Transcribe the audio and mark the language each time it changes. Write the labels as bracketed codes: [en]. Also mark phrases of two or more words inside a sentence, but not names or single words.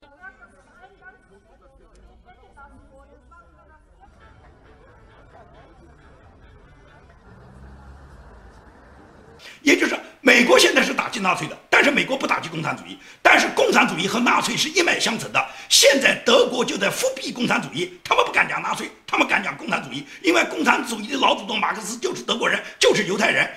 [de] Das ist ein ganz wichtiges Problem weggelassen wurde. Das machen wir nach [zh] 也就是美国现在是打击纳粹的，但是美国不打击共产主义，但是共产主义和纳粹是一脉相承的。现在德国就在复辟共产主义，他们不敢讲纳粹，他们敢讲共产主义，因为共产主义的老祖宗马克思就是德国人，就是犹太人。